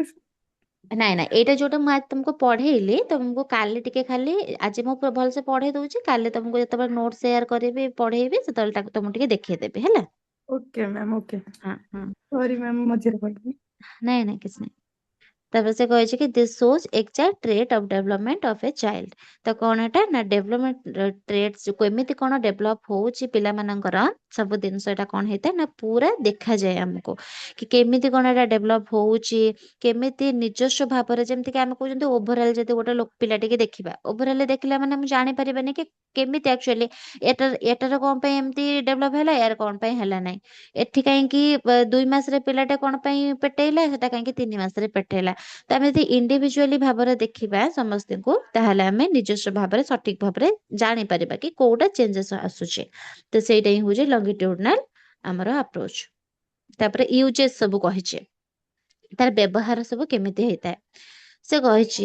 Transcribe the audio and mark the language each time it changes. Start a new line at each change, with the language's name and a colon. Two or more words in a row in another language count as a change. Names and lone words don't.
Odia: ନାଇଁ ନାଇଁ ଏଇଟା ଯୋଉଟା ମୁଁ ଆଜି ତମକୁ ପଢେଇଲି ତମକୁ କାଲି ଟିକେ ଖାଲି ଆଜି ମୁଁ ଭଲସେ ପଢେଇ ଦଉଛି କାଲି ତମକୁ ଯେତେବେଳେ
English: note share
Odia: କରିବି ପଢେଇବି ସେତେବେଳେ ତାକୁ ତମକୁ ଟିକେ ଦେଖେଇଦେବି ହେଲା
English: okay ma'am okay
Odia: ହଁ ହଁ
English: sorry ma'am
Odia: ମଝିରେ କହିଲି ନାଇଁ ନାଇଁ କିଛି ନାହିଁ ତାପରେ ସେ କହିଛି କି
English: this shows exact trait of development of a child
Odia: ତ କଣ ଏଟା ନା
English: development traits
Odia: କେମିତି କଣ ଡେଭଲପ ହଉଛି ପିଲାମାନଙ୍କର ସବୁ ଜିନିଷ ଏଟା କଣ ହେଇଥାଏ ନା ପୁରା ଦେଖାଯାଏ ଆମକୁ କି କେମିତି କଣ ଏଟା ଡେଭଲପ ହଉଛି କେମିତି ନିଜସ୍ୱ ଭାବରେ ଯେମିତି କି ଆମେ କହୁଛନ୍ତି ଓଭରଅଲ ଯଦି ଗୋଟେ ପିଲା ଟିକେ ଦେଖିବା ଓଭରଅଲ ଦେଖିଲା ମାନେ ଆମେ ଜାଣିପାରିବାନି କି କେମିତି ଆକ୍ଚୁଆଲି ଏଟାର କଣ ପାଇଁ ଏମିତି ଡେଭଲପ ହେଲା ୟାର କଣ ପାଇଁ ହେଲା ନାହିଁ ଏଠି କାହିଁକି 2 ମାସରେ ପିଲାଟା କଣ ପାଇଁ ପେଟେଇଲା ସେଟା କାହିଁକି 3 ମାସରେ ପେଟେଇଲା ତ ଆମେ ଯଦି ଇଣ୍ଡିଭିଜୁଆଲି ଭାବରେ ଦେଖିବା ସମସ୍ତଙ୍କୁ ତାହେଲେ ଆମେ ନିଜସ୍ୱ ଭାବରେ ସଠିକ ଭାବରେ ଜାଣିପାରିବା କି କୋଉଟା ଚେଞ୍ଜେସ୍ ଆସୁଛି ତ ସେଇଟା ହିଁ ହଉଛି ଲଙ୍ଗିଟ୍ୟୁଡନାଲ ଆମର ଆପ୍ରୋଚ ତାପରେ ୟୁଜେସ୍ ସବୁ କହିଛି ତାର ବ୍ୟବହାର ସବୁ କେମିତି ହେଇଥାଏ ସେ କହିଛି